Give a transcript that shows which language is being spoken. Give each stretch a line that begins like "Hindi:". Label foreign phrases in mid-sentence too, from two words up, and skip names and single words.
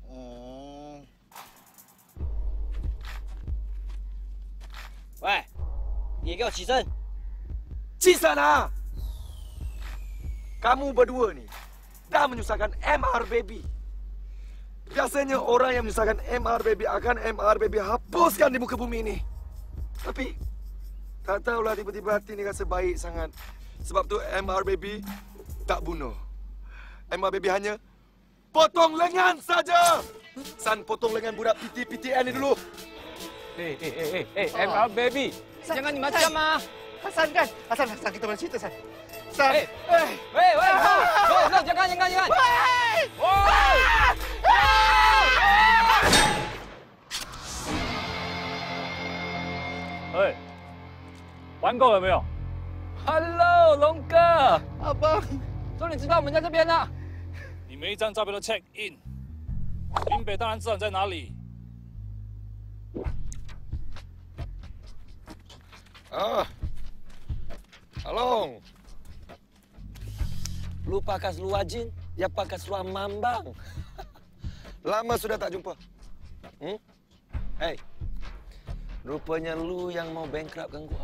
Chinese: Woi, 你给我起身！起身啊!
Malay: Kamu berdua ni dah menyusahkan MR Baby. Biasanya orang yang menyusahkan MR Baby akan MR Baby hapuskan di muka bumi ini. Tapi tak tahulah tiba-tiba hati ni rasa baik sangat. Sebab tu MR Baby tak bunuh. MR Baby hanya potong lengan saja. San, potong lengan budak PTN ni dulu. Hey, MR Baby. Jangan macam ah. Hasan kan? Hasan kita boleh cerita, San. San. Hey, jangan.
Chinese: Hey, 玩够了没有？ Hello， 龙哥。阿邦，终于知道我们在这边了。你每一张照片都
English: check in。
Chinese: 林北当然知道你在哪里。
Malay: Along. Lu pakai seluar jin, dia pakai seluar mambang. Lama sudah tak jumpa. Hey, rupanya lu yang mau bankruptkan gua.